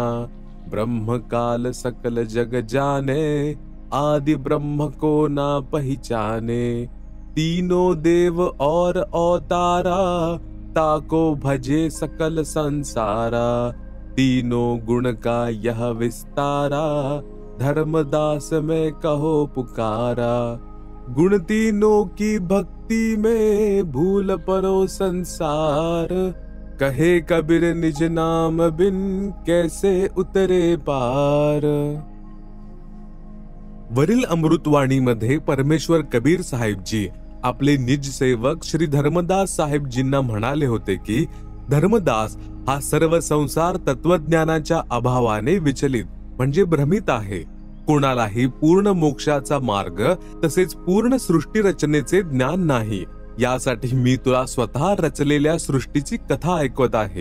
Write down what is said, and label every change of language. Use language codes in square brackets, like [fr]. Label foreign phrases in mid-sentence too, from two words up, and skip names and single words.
[hi] ब्रह्म काल सकल जग जाने, आदि ब्रह्म को ना पहचाने। तीनों देव और अवतारा, ताको भजे सकल संसारा। तीनों गुण का यह विस्तारा, धर्मदास में कहो पुकारा। गुण तीनों की भक्ति में, भूल परो संसार। कहे कबीर निज नाम बिन, कैसे उतरे पार। [mr] वरील अमृतवाणीमध्ये परमेश्वर कबीर साहेबजी आपले निज सेवक श्री धर्मदास साहेबजींना म्हणाले होते की धर्मदास हा सर्व संसार तत्वज्ञानाच्या अभावाने विचलित म्हणजे भ्रमित आहे। कोणालाही पूर्ण मोक्षाचा मार्ग तसेच पूर्ण सृष्टी रचनेचे ज्ञान नाही। यासाठी मी तुला स्वतः रचलेल्या सृष्टीची कथा ऐकवत आहे।